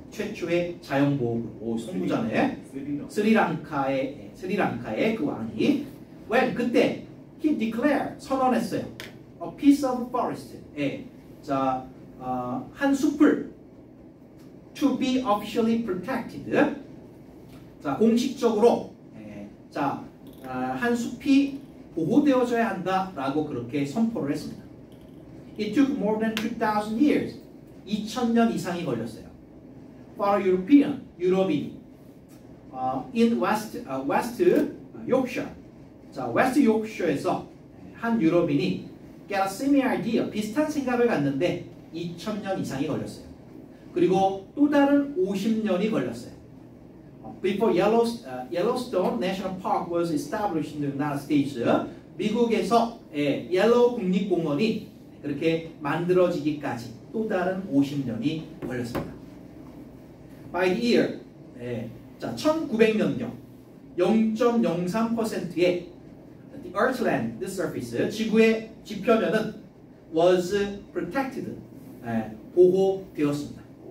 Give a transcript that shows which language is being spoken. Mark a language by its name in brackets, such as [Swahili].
[Korean] 최초의 자연보호구역. 오, 송부자네. 스리랑카의 그 왕이 [English] when [Korean] 그때 [English] he declared [Korean] 선언했어요. [English] A piece of forest. [Korean] 자, 한 숲을 [English] to be officially protected. [Korean] 자, 공식적으로 자, 한 숲이 보호되어져야 한다라고 그렇게 선포를 했습니다. [English] It took more than 2,000 years. [Korean] 2000년 이상이 걸렸어요. [English] For European, [Korean] 유럽인이 in West Yorkshire. 자, West Yorkshire에서 한 유럽인이 [English] get a similar idea, [Korean] 비슷한 생각을 갖는데 2000년 이상이 걸렸어요. 그리고 또 다른 50년이 걸렸어요. [English] Before Yellowstone National Park was established in the United States, [Korean] 미국에서 옐로우 국립공원이 그렇게 만들어지기까지 또 다른 50년이 걸렸습니다. [English] By the year, 자 [Korean] 1900년경 0.03%의 [English] the Earthland, the surface, [Korean] 지구의 지표면은 [English] was protected, [Korean] 보호되었습니다.